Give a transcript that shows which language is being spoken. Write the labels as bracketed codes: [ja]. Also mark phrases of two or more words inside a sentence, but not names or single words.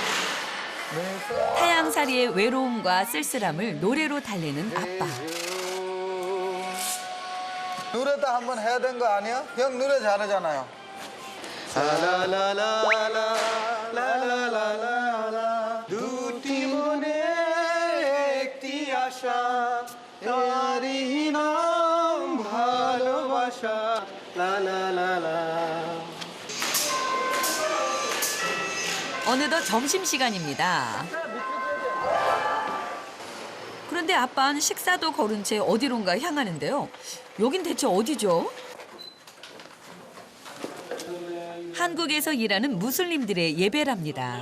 [ko] 타향살이의 외로움과 쓸쓸함을 노래로 달래는 아빠. 노래도 한번 해야 되는 거 아니야? 형 노래 잘하잖아요. [bn] 라라라라라라라라라 দুটি মনে একটি আশা তারই নাম ভালোবাসা লালালালা. [ko] 어느덧 점심시간입니다. 그런데 아빠는 식사도 거른 채 어디론가 향하는데요. 여긴 대체 어디죠? 한국에서 일하는 무슬림들의 예배랍니다.